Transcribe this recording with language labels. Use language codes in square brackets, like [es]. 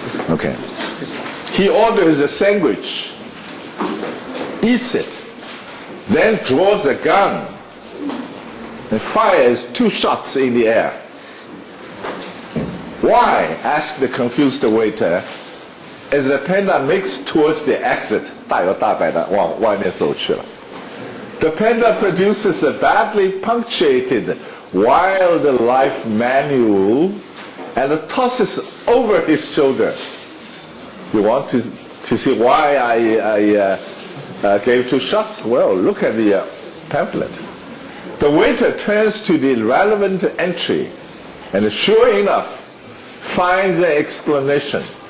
[en] Okay. He orders a sandwich, eats it, then draws a gun and fires 2 shots in the air. Why? Asked the confused waiter as the panda makes towards the exit. [zh] 大摇大摆地往外面走去了。 [en] The panda produces a badly punctuated wildlife manual and tosses over his shoulder. You want to see why I gave 2 shots? Well, look at the pamphlet. The waiter turns to the relevant entry and sure enough finds an explanation.